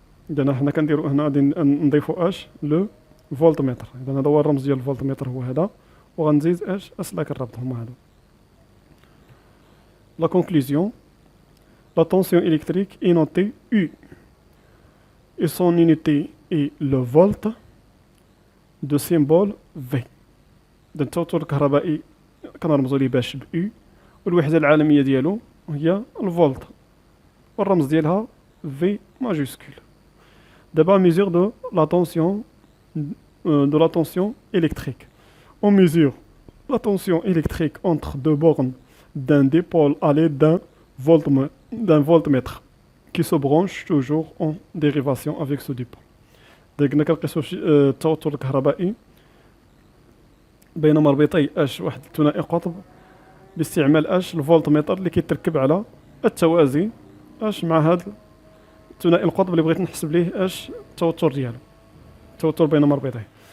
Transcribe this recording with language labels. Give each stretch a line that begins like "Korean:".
Arabic: اذا حنا كنديروا هنا غادي نضيفوا لو فولتمتر. اذا هذا هو الرمز ديال الفولتمتر هو هذا، وغنزيد اسلاك الربط هما هادو.
French: لا كونكلوزيون: la tension électrique est notée U et son unité est le volt de symbole V.
Arabic: التوتر الكهربائي كنرمزوا ليه باش ب U، والوحده العالميه ديالو هي الفولت، والرمز ديالها V ماجيسكول. دابا
French: mesure de la tension électrique. On mesure la tension électrique entre deux bornes d'un dipôle à l'aide d'un voltmètre qui se branche toujours en dérivation avec ce dipôle.
Arabic: Donc كنقيسوا التوتر الكهربائي بين مربطي واحد الثنائي قطب باستعمال الفولتمتر اللي كيتركب على التوازي مع هذا الثنائي القطب اللي بغيت نحسب ليه التوتر ديالو، التوتر بين مربطيه.